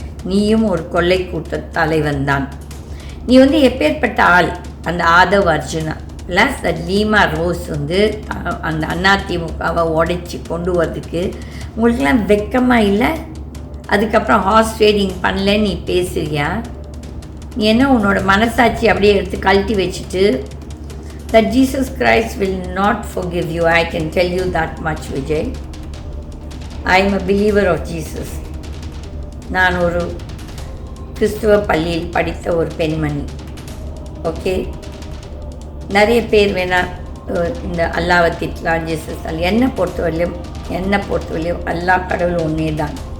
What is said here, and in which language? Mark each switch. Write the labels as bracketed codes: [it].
[ta] நீயும் ஒரு கொள்ளை கூட்ட தலைவன் தான். நீ வந்து எப்பேற்பட்ட ஆள், அந்த Aadhav Arjuna plus Lima rose வந்து அந்த அதிமுகவை உடைச்சி கொண்டு வரதுக்கு உங்களுக்கெல்லாம் வெக்கமாக இல்லை? அதுக்கப்புறம் ஹார்ஸ் ட்ரேடிங் பண்ணலன்னு நீ பேசுறியா? நீ என்ன உன்னோட மனசாட்சி அப்படியே எடுத்து கழட்டி வச்சுட்டு [en] that Jesus Christ will not forgive you. I can tell you that much, Vijay. I am a believer of Jesus. [ta] நான் ஒரு கிறிஸ்துவ பள்ளியில் படித்த ஒரு பெண்மணி. ஓகே, நிறைய பேர் வேணால் இந்த அல்லாவை திட்டலாம், ஜீசஸ் என்னை பொறுத்தவரையிலும் அல்லா கடவுள் ஒன்றே தான்.